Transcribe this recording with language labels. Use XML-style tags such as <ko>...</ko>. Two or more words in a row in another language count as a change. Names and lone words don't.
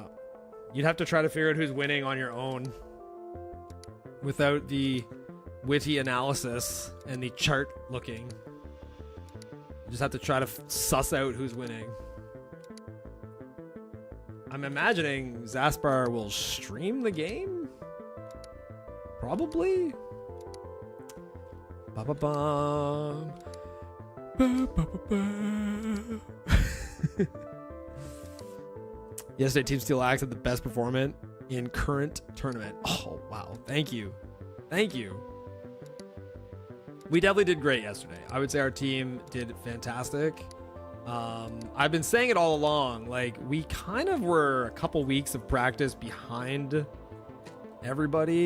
<en>You'd have to try to figure out who's winning on your own without the witty analysis and the chart looking. You just have to try to suss out who's winning. I'm imagining Zaspar will stream the game? Probably? Ba-ba-bum. Ba-ba-ba-ba. Yesterday, Team Steel Axe had the best performance in current tournament. Oh, wow. Thank you. Thank you. We definitely did great yesterday. I would say our team did fantastic. I've been saying it all along. Like, we kind of were a couple weeks of practice behind everybody.</en>